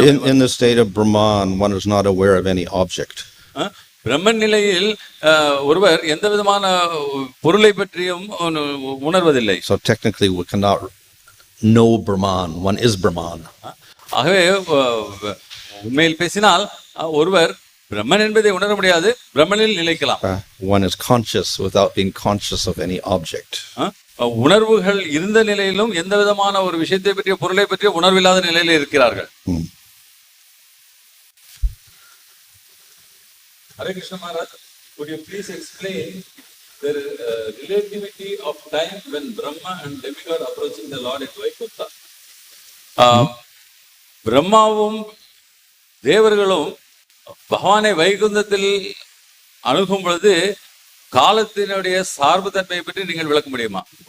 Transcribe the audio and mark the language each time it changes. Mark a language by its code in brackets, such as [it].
[en] In the state of Brahman, one is not aware of any object. [ta] பிரம்மன் நிலையில் ஒருவர் எந்த விதமான பொருளை பற்றியும் உணர்வதில்லை. [en] So technically we cannot know Brahman, one is Brahman. [ta] ஆகவே உண்மையில் பேசினால் ஒருவர் பிரம்மன் என்பதை உணர முடியாது, பிரம்மனில் நிலைக்கலாம். [en] One is conscious without being conscious of any object. [ta] உணர்வுகள் இருந்த நிலையிலும் எந்த விதமான ஒரு விஷயத்தை பற்றிய பொருளை பற்றிய உணர்வில்லாத நிலையில் இருக்கிறார்கள். [en] Hare Krishna Maharaj, could you please explain the relativity of time when Brahma and demigod approaching the Lord in Vaikuntha? [ta] பிரம்மாவும் தேவர்களும் பகவானை வைகுந்தத்தில் அணுகும் பொழுது காலத்தினுடைய சார்பு தன்மையை பற்றி நீங்கள் விளக்க முடியுமா?